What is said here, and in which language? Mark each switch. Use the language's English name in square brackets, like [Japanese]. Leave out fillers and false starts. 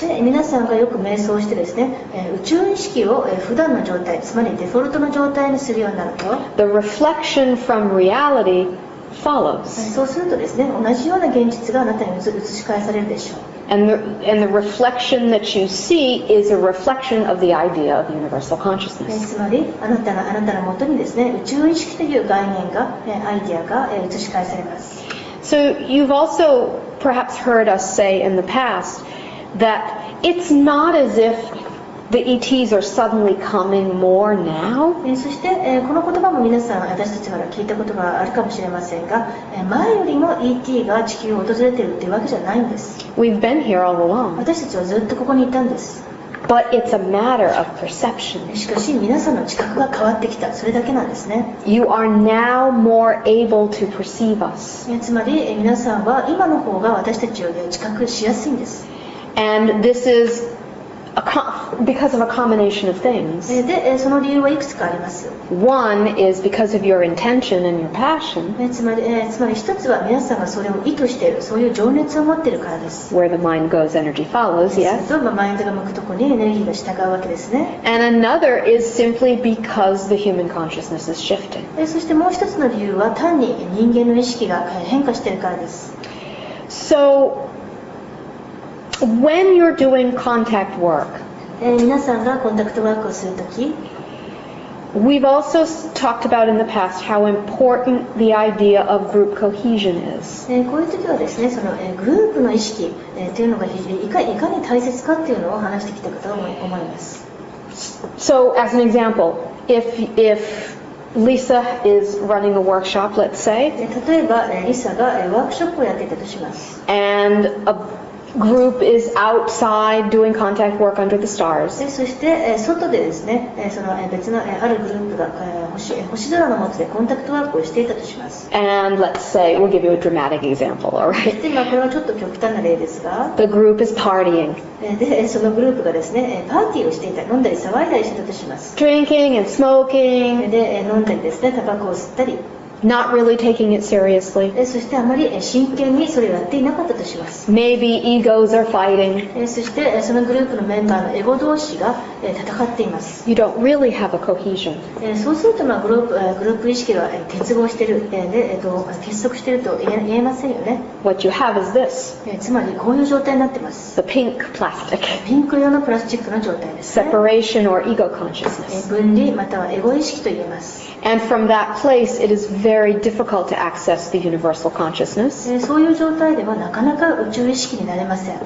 [Japanese] で皆さんがよく瞑想してですね、宇宙意識を普段の状態、つまりデフォルトの状態にするようになると、 [English] the reflection from reality follows. [Japanese] そうするとですね、同じような現実があなたに映し返されるでしょう。 [English] And the reflection that you see is a reflection of the idea of universal consciousness. [Japanese] つまりあなたのもとにですね、宇宙意識という概念が、アイデアが映し返されます。 [English] So you've also perhaps heard us say in the past that it's not as if the ETs are suddenly coming more now. [Japanese] そして、この言葉も皆さん私たちから聞いたことがあるかもしれませんが、前よりも ET が地球を訪れているというわけじゃないんです。 [English] We've been here all along. [Japanese] 私たちはずっとここにいたんです。 [English] But it's a matter of perception. [Japanese] しかし皆さんの知覚が変わってきた、それだけなんですね。 [English] You are now more able to perceive us. [Japanese] つまり皆さんは今の方が私たちより知覚しやすいんです。 [English] And this is because of a combination of things. [Japanese] で、その理由はいくつかあります。 [English] One is because of your intention and your passion, [Japanese] つまり一つは皆さんがそれを意図している、そういう情熱を持っているからです。 [English] where the mind goes, energy follows, する yes. [Japanese] と、マインドが向くところにエネルギーが従うわけですね。 [English] And another is simply because the human consciousness is shifting. [Japanese] そしてもう一つの理由は単に人間の意識が変化しているからです。 [English] So, when you're doing contact work, [Japanese] 皆さんがコンタクトワークをするとき、 [English] we've also talked about in the past how important the idea of group cohesion is. [Japanese] こういう時はですね、そのグループの意識というのがいかに大切かっていうのを話してきたかと思います。 [English] So, as an example, if Lisa is running a workshop, let's say, [Japanese] 例えばリサがワークショップをやっていたとします。 [English] and a group is outside doing contact work under the stars. [Japanese] そして外でですね、その別のあるグループが星空の下でコンタクトワークをしていたとします。 [English] And let's say, we'll give you a dramatic example, all そし right? [Japanese] てこれはちょっと極端な例ですが、 [English] The group is partying, [Japanese] でそのグループがですね、パーティーをしていた、飲んだり騒いだりしていたとします。 [English] drinking and smoking, [Japanese] で飲んだりですね、タバコを吸ったり、 [English] not really taking it seriously. [Japanese] そしてあまり真剣にそれをやっていなかったとします。 [English] Maybe egos are fighting. [Japanese] そしてそのグループのメンバーのエゴ同士が戦っています。 [English] You don't really have a cohesion. [Japanese] そうするとグループ意識が結合している、結束していると言えませんよね。 [English] What you have is this, [Japanese] つまりこういう状態になってます。 [English] the pink plastic. [Japanese] ピンク色のプラスチックの状態ですね。 [English] Separation or ego consciousness. [Japanese] 分離またはエゴ意識と言えます。 [English] And from that place, it is very difficult to access the universal consciousness. [Japanese] そういう状態ではなかなか宇宙意識になれません。